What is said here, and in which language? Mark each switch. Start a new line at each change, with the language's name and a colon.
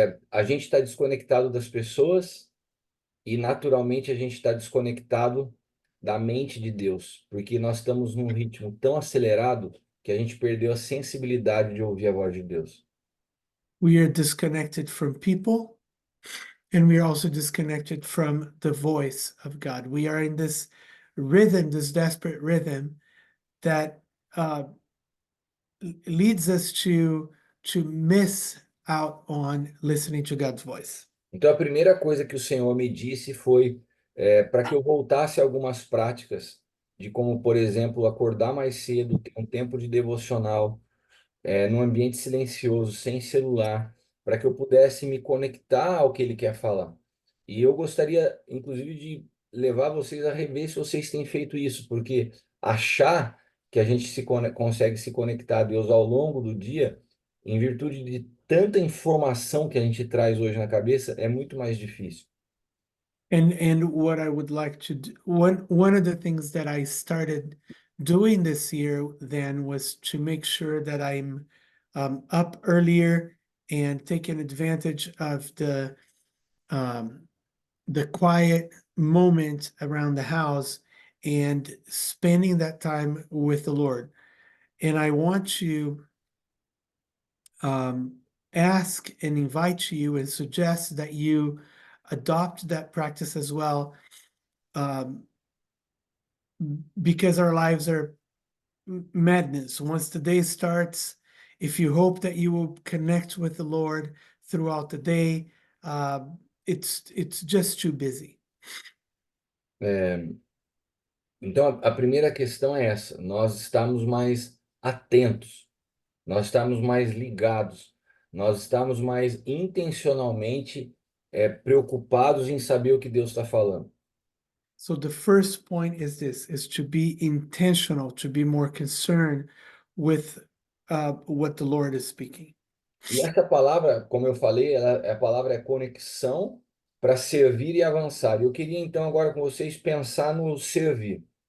Portuguese: A gente está desconectado das pessoas e, naturalmente, a gente está desconectado da mente de Deus, porque nós estamos num ritmo tão acelerado que a gente perdeu a sensibilidade de ouvir a voz de Deus.
English: We are disconnected from people, and we are also disconnected from the voice of God. We are in this rhythm, this desperate rhythm that leads us to miss out on listening to God's voice.
Portuguese: Então, a primeira coisa que o Senhor me disse foi para que eu voltasse a algumas práticas de como, por exemplo, acordar mais cedo, ter um tempo de devocional, num ambiente silencioso, sem celular, para que eu pudesse me conectar ao que Ele quer falar. E eu gostaria, inclusive, de levar vocês a rever se vocês têm feito isso, porque achar que a gente consegue se conectar a Deus ao longo do dia, em virtude de tanta informação que a gente traz hoje na cabeça, é muito mais difícil.
English: And what I would like to do, one of the things that I started doing this year then was to make sure that I'm up earlier and taking advantage of the quiet moment around the house and spending that time with the Lord. And I want to ask and invite you and suggest that you adopt that practice as well, because our lives are madness. Once the day starts, if you hope that you will connect with the Lord throughout the day, it's just too busy.
Portuguese: Então, a primeira questão é essa: nós estamos mais atentos, nós estamos mais ligados, nós estamos mais intencionalmente preocupados em saber o que Deus está falando.
English: So the first point is this, is to be intentional, to be more concerned with what the Lord is speaking.
Portuguese: E essa palavra, como eu falei, a palavra é conexão para servir e avançar. Eu queria então agora com vocês pensar no servir.